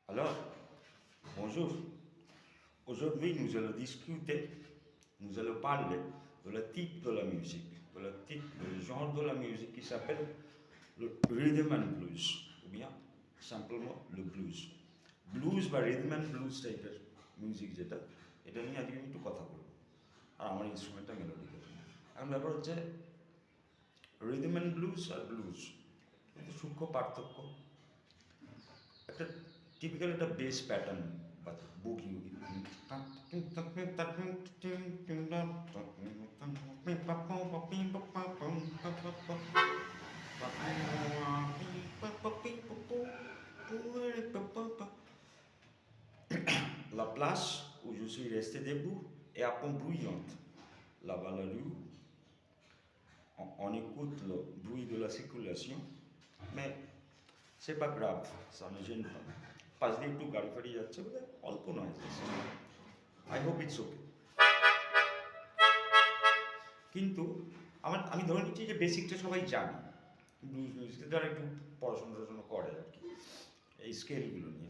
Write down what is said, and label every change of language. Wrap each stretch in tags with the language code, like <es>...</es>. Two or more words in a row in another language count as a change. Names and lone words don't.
<fr>Alors, bonjour. Aujourd'hui, nous allons discuter, nous allons parler de le type de la musique, de le type, le genre de la musique qui s'appelle le</fr> <en>rhythm and blues,</en> <fr>ou bien simplement le blues.</fr> <bn>ব্লুজ বা</bn> <en>rhythm and blues type music</en> <bn>যেটা, এটা নিয়ে আজকে আমি একটু কথা বলবো। আর আমার ইনস্ট্রুমেন্টটা মেলোডিক্যাল। এখন ব্যাপার হচ্ছে</bn> <en>rhythm and blues</en> <bn>আর ব্লুজ কিন্তু সূক্ষ্ম পার্থক্য। একটা টিপিক্যাল একটা বেস প্যাটার্ন বা বুগি</bn> <fr>la place où je suis resté debout est à peine bruyante. Là-bas la rue, on écoute le bruit de la circulation, mais c'est pas grave, ça ne gêne pas.</fr> <bn>পাশ দিয়ে একটু গাড়ি ফাড়ি যাচ্ছে বলে অল্প নয়েজ আছে,</bn> <en>I hope it's OK.</en> <bn>কিন্তু আমি ধরে নিচ্ছি যে বেসিকটা সবাই জানে, ব্লুজ মিউজিকে যারা একটু পড়াশোনা টড়াশোনা করে আর কি, এই স্কেলগুলো নিয়ে।</bn>